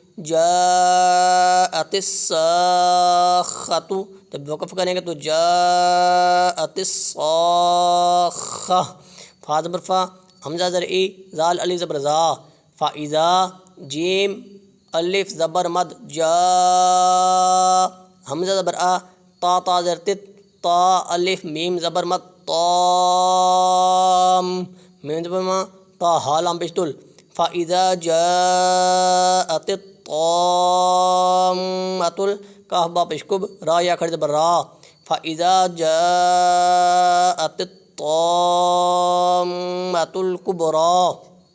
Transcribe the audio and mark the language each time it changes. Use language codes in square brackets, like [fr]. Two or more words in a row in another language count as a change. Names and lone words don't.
[ar] جاءت الصاخۃ، [ur] جب وقف کریں گے تو [ar] جاءت الصاخہ، [ur] فا زبر فا، حمزہ زر ای، زال الف زبر زا، فاذا، جیم الف زبر مد جا، حمزہ زبر آ، تا تا زر تت، تا الف میم زبر مد طام، میم زبر ما، تا ہا لام پیش تل، [ar] فاذا جاءت الطامۃ، [ur] کاف با پیش کب، را یا کھڑی زبر را، [ar] فاذا جاءت الطامۃ الکبریٰ۔